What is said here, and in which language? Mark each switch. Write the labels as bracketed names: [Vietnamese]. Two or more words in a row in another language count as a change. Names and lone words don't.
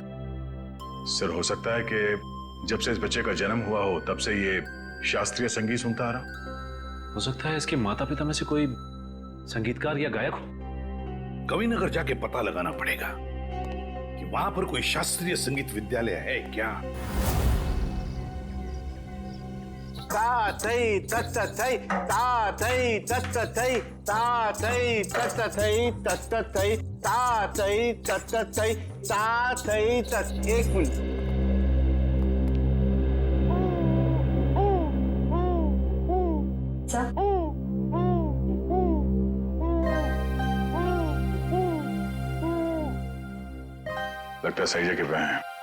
[Hindi] सर, हो सकता है कि जब से इस बच्चे का जन्म हुआ हो तब से ये शास्त्रीय संगीत सुनता आ रहा। हो सकता है इसके माता पिता में से कोई संगीतकार या गायक हो। कविनगर जाके पता लगाना पड़ेगा कि वहां पर कोई शास्त्रीय संगीत विद्यालय है क्या। ता थई तत थई ता थई तत थई ता थई तत थई तत थई ता थई तत थई ता थई तत। एक मिनट, लगता है सही जगह पे हैं।